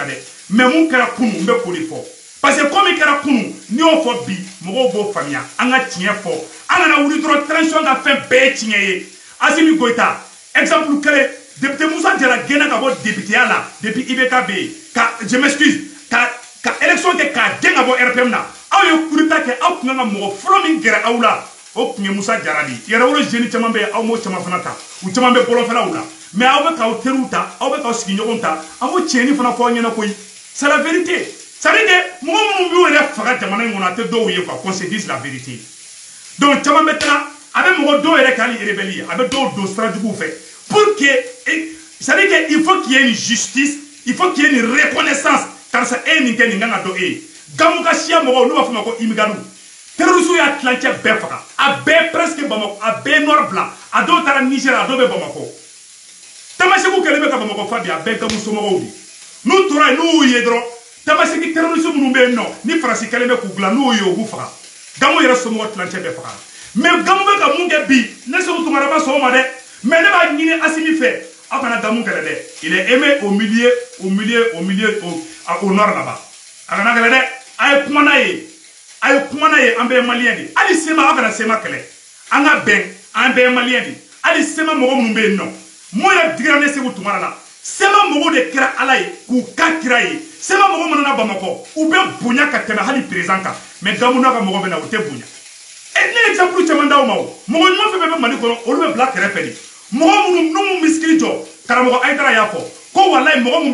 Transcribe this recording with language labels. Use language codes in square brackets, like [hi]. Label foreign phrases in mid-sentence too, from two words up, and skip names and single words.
[bm] dɛ mais mun kɛra kunun n bɛ k'o de fɔ [fr] parce que comme [bm] kɛra kunun n'i y'o fɔ bi mɔgɔw b'o faamuya an ka tiɲɛ fɔ an kana wuli dɔrɔn transition ka fɛn bɛɛ ye tiɲɛ ye Assimi Goïta exemple kelen député Moussa Diarra gɛnna ka bɔ députéya la depuis IBK bɛ yen ka [fr] je m'excuse [bm] ka élection kɛ k'a gɛn ka bɔ RPM na aw ye [fr] coup d'état [bm] kɛ aw tun kan ka mɔgɔ fɔlɔ min gɛrɛ aw la o tun ye Moussa Diarra de ye yɛrɛwolo jeune caman bɛ yen aw m'o caman fana ta u caman bɛ bɔlɔfɛlaw la mais aw bɛ k'aw teriw ta aw bɛ k'aw sigiɲɔgɔnw ta an b'o tiɲɛni fana fɔ aw ɲɛna koyi [fr] c'est la vérité ça veut dire [bm] mɔgɔ minnu b'u yɛrɛ faga jamana in kɔnɔ a tɛ dɔw ye [fr] quoi qu'on se dise la vérité donc [bm] caman bɛ taga a bɛ mɔgɔ dɔw yɛrɛ kɛ hali rebelle ye a bɛ dɔw don sira juguw fɛ [fr] pour que ça veut dire il faut qu'il y ait une justice il faut qu'il y ait une reconnaissance [bm] karisa e ye nin kɛ nin kan ka dɔn e ye Gamu ka siya mɔgɔw n'u b'a fɔ o ma ko imiganu terroristes y'a tilancɛ bɛɛ faga a bɛɛ presque Bamako a bɛɛ nord bila a dɔw taara Niger a dɔw bɛ Bamako Tamaseki kɛlen bɛ ka Bamako fa bi a bɛɛ Gamu somɔgɔw de n'u tora yen n'u y'u ye dɔrɔn Tamaseki terroristes minnu bɛ yen nɔ ni Faransi kɛlen bɛ k'u dilan n'u y'u ye u b'u faga Gamu yɛrɛ somɔgɔw tilancɛ bɛɛ faga mais Gamu bɛ ka mun kɛ bi ne Seku Tunkara ma sɔn o ma dɛ mais ne b'a ɲini Assimi fɛ aw kana Gamu kɛlɛ dɛ [fr] il est aimé au nord là-bas [bm] a kana kɛlɛ dɛ a ye kuma n'a ye an bɛɛ ye maliyɛn de hali sema aw kana sema kɛlɛ an ka bɛn an bɛɛ ye maliyɛn de hali sema mɔgɔ minnu bɛ yen nɔ mun yɛrɛ digira ne Seku Tunkara la sema mɔgɔw de kɛra ala ye k'u ka kira ye sema mɔgɔw mana na Bamakɔ u bɛ bonya ka tɛmɛ hali président kan mais Gamu n'a ka mɔgɔ bɛ na u tɛ bonya ne exemple caman d'aw ma o mɔgɔ ɲuman fɛn fɛn bɛ Mali kɔnɔ olu bɛ bila kɛrɛfɛ de mɔgɔ minnu n'u misikili jɔ karamɔgɔ Ayidara y'a fɔ ko walayi mɔgɔ min